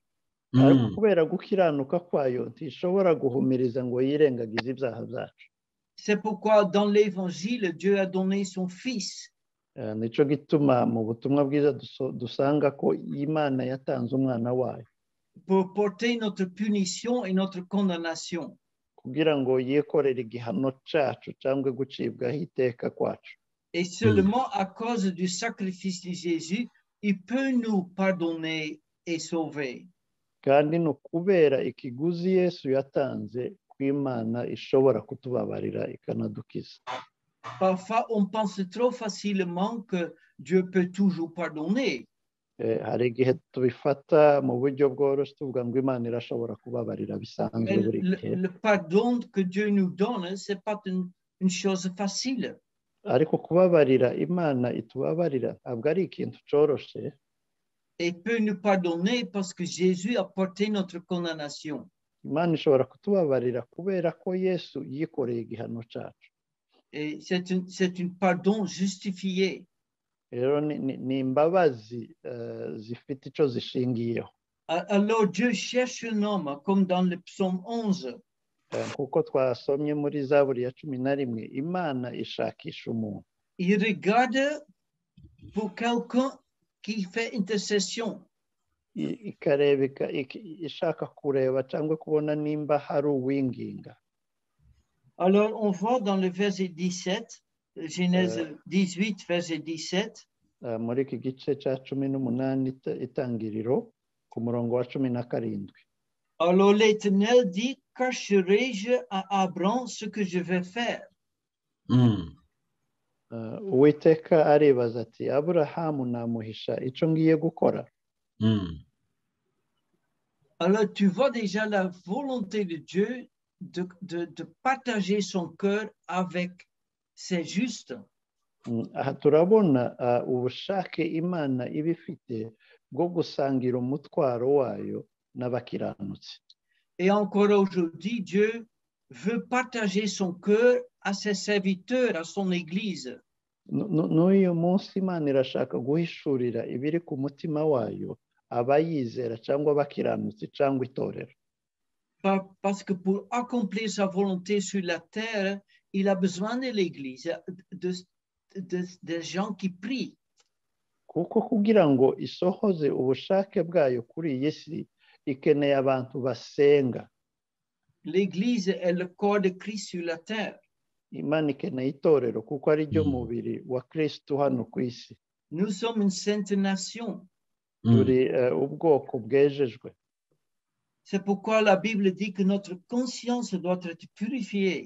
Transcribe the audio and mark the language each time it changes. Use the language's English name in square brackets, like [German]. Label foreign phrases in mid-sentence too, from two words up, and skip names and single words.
[Kinyarwanda] Ariko kubera gukiranuka kwayo ntishobora guhumiriza ngo yirengagize ibyaha byacu. [French] C'est pourquoi dans l'évangile, Dieu a donné son Fils. [Kinyarwanda] Nico gituma mu butumwa bwiza dusanga ko Imana yatanze umwana wayo. [French] Pour porter notre punition et notre condamnation. [Kinyarwanda] Kugira ngo yikorere igihano cyacu cyangwa gucibwaho iteka kwacu. [French] Et seulement à cause du sacrifice de Jésus, il peut nous pardonner et sauver. [Kinyarwanda] Kandi no kubera ikiguzi Yesu yatanze kw'Imana ishobora kutubabarira ikanadukiza. [French] Parfois, on pense trop facilement que Dieu peut toujours pardonner. [Kinyarwanda] Hari igihe tubifata mu buryo bworoshye tuvuga ngo Imana irashobora kubabarira bisanzwe buri gihe. [French] Le pardon que Dieu nous donne, c'est pas une chose facile. [Kinyarwanda] Ariko kubabarira Imana itubabarira ntabwo ari ikintu cyoroshye. [French] Et peut nous pardonner parce que Jésus a porté notre condamnation. [Kinyarwanda] Imana ishobora kutubabarira kubera ko Yesu yikoreye igihano cyacu. [French] Et c'est une pardon justifié. [Kinyarwanda] Rero ni imbabazi zifite icyo zishingiyeho. [French] Alors Dieu cherche un homme comme dans le psaume 11. [Kinyarwanda] Kuko twasomye muri Zaburi ya 11, Imana ishakisha umuntu. [French] Il regarde pour quelqu'un qui fait intercession. [Kinyarwanda] Ikareba ishaka kureba cyangwa kubona nimba hari uwinginga. [French] Alors on voit dans le verset 17, Genèse 18, verset 17. [Kinyarwanda] Muri iki gice cya 18 itangiriro ku murongo wa 17. [French] Alors l'Éternel dit, cacherai-je à Abraham ce que je vais faire? [Kinyarwanda] uwiteka aribaza ati aburahamu namuhisha icyo ngiye gukora. [French] Alors tu vois déjà la volonté de Dieu de partager son cœur avec ses justes. [Kinyarwanda] Aha turabona ubushake Imana iba ifite bwo gusangira umutwaro wayo n'abakiranutsi. [French] Et encore aujourd'hui, Dieu veut partager son cœur à ses serviteurs, à son Église. [Kinyarwanda] N'uyu munsi Imana irashaka guhishurira ibiri ku mutima wayo abayizera cyangwa abakiranutsi cyangwa itorero. [French] Parce que pour accomplir sa volonté sur la terre, il a besoin de l'Église, des gens qui prient. [Kinyarwanda] Kuko kugira ngo isohoze ubushake bwayo kuri iyi si ikeneye abantu basenga. [French] L'Église est le corps de Christ sur la terre. [Kinyarwanda] Imana ikeneye itorero kuko ari ryo mubiri wa Kristo hano ku isi. [French] Nous sommes une sainte nation. [Kinyarwanda] Turi ubwoko bwejejwe. [French] C'est pourquoi la Bible dit que notre conscience doit être purifiée.